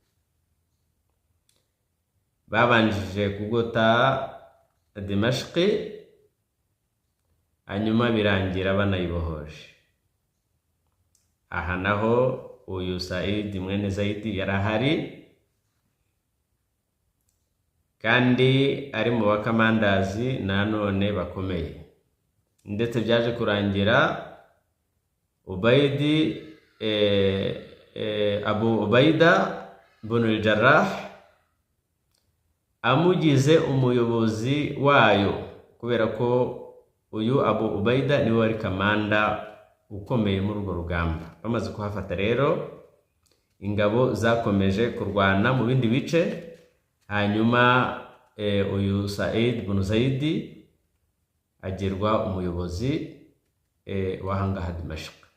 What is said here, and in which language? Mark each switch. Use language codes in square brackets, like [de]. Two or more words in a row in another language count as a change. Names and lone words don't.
[rw] Babanjije kugota Dimashq, hanyuma birangira banayibohoje. Aha naho uyu Said mwene Zaidi yarahari, kandi ari mu bakamandazi nanone bakomeye, ndetse byaje kurangira Abu Ubaida ibn al-Jarrah amugize umuyobozi wayo, kubera ko uyu Abu Ubaida niwe wari kamanda ukomeye muri urwo rugamba. Bamaze kuhafata rero, ingabo zakomeje kurwana mu bindi bice, hanyuma uyu Said ibn Zaidi agirwa umuyobozi w'ahangaha Dimashq.